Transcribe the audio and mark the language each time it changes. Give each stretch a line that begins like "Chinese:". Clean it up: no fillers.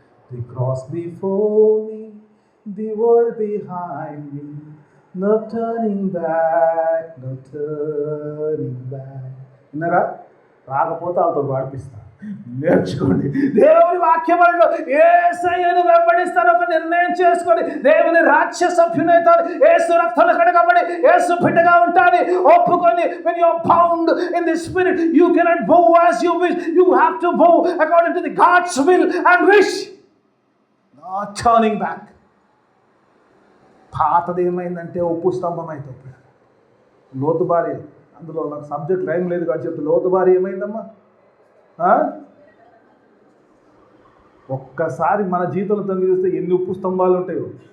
English: The cross before me, the world behind me, no turning back, no turning back.
Telugu: విన్నారా? రాకపోతే వాళ్ళతో పాడిపిస్తా, నేర్చుకోండి. దేవుని వాక్యములో యేసయ్యను వెంబడిస్తాను ఒక నిర్ణయం చేసుకొని దేవుని రాజ్య సభ్యునైతాడు. యేసు రక్తంలో కడగబడి యేసు బిడ్డగా ఉంటాడు ఒప్పుకొని.
English: when you are bound in the spirit, you cannot bow as you wish. You have to bow according to the God's will and wish, not turning back.
Telugu: పాతది ఏమైందంటే ఉప్పు స్తంభం అయితే లోతు భార్య, అందులో నాకు సబ్జెక్ట్ టైం లేదు కానీ చెప్తే లోతు భార్య ఏమైందమ్మా? ఒక్కసారి మన జీవితంలో తొంగి చూస్తే ఎన్ని ఉప్పు స్తంభాలు ఉంటాయో.